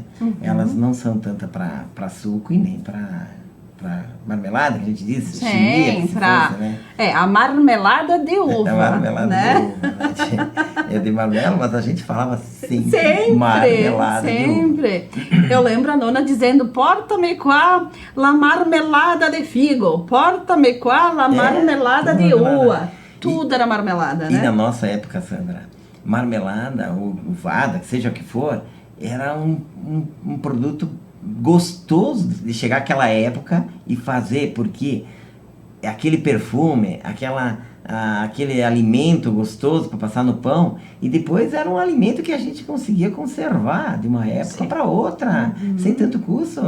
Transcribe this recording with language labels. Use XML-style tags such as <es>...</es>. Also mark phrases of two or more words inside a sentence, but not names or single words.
<pt>Elas não são tanto para suco e nem para marmelada, que a gente diz, Sim, né? A marmelada de uva, A marmelada né? de uva, né? É de marmelo, mas a gente falava Sempre, marmelada sempre. de uva. Eu lembro a nona dizendo,</pt> <vec>porta-me qua la marmelada de figo, porta-me qua la marmelada de uva.</vec> <pt>Tudo era marmelada, né? E na nossa época, Sandra, marmelada ou uvada, seja o que for, era um produto gostoso de chegar àquela época e fazer, porque aquele perfume, aquele alimento gostoso para passar no pão, e depois era um alimento que a gente conseguia conservar de uma época para outra, sem tanto custo.</pt>